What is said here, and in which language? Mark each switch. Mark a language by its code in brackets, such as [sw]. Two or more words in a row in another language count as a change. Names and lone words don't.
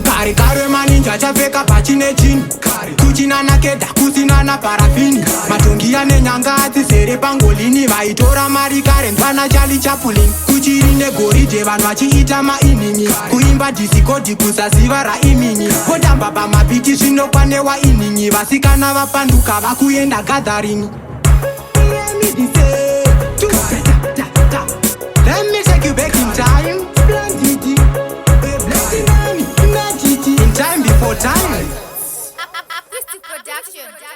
[sn] Kare kare maninja achapfeka pachine chin. Kuchina nakeda, kusina na parafini. Matongi ane nyanga adzizere pangolini. Vaitora mari kare mfana Charlie Chaplin. Kuchiri negoridhe, vanhu vachiita mainini. Kuimba dhisikoti kusaziva raimini. Wotamba pamabhiti zvino pane wainin'i. Vasikana vapanduka vakuenda gathering. [en] Let me take you back in time. In time before time. Artistic production.